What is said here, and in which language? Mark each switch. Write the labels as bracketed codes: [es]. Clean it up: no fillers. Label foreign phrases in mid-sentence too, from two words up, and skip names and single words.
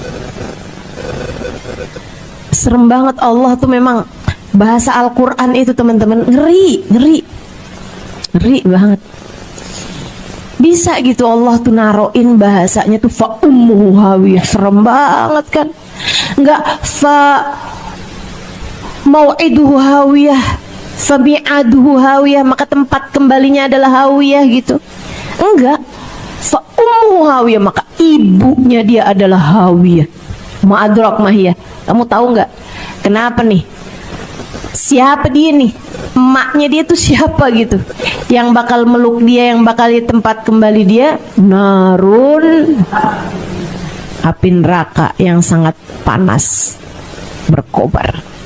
[id] Serem banget. Allah tuh memang, bahasa Al-Quran itu teman-teman, ngeri banget. Bisa gitu Allah tuh naroin bahasanya tuh [ar] فأمه هاوية. [id] Serem banget kan. Enggak [ar] فموعده هاوية، فبعاده هاوية, [id] maka tempat kembalinya adalah hawiyah gitu. Enggak, [ar] فأمه هاوية, [id] maka ibunya dia adalah hawiyah. [ar] ما أدراك ماهيه. [id] Kamu tahu enggak kenapa nih? Siapa dia nih? Emaknya dia tuh siapa gitu? Yang bakal meluk dia, yang bakal di tempat kembali dia, narun, api neraka yang sangat panas berkobar.